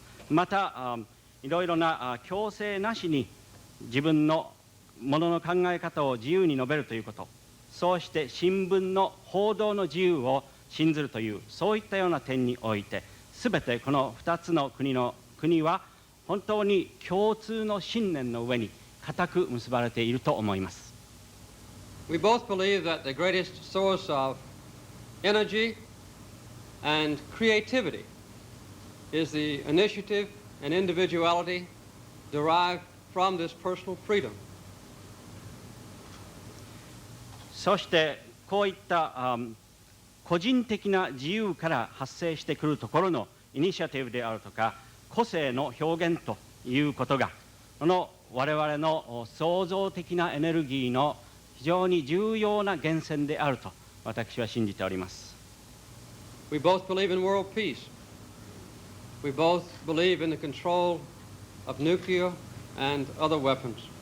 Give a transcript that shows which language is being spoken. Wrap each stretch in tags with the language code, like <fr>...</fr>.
<ja>またいろいろな強制なしに自分のものの考え方を自由に述べるということ、そうして新聞の報道の自由を信ずるという、そういったような点において、すべてこの2つの国は本当に共通の信念の上に固く結ばれていると思います。</ja> <en>We both believe that the greatest source of energy and creativity is the initiative and individuality derived from this personal freedom.</en> <ja>そしてこういった個人的な自由から発生してくるところのイニシアティブであるとか個性の表現ということが、この我々の創造的なエネルギーの非常に重要な源泉であると私は信じております。</ja> <en>We both believe in world peace. We both believe in the control of nuclear and other weapons.</en>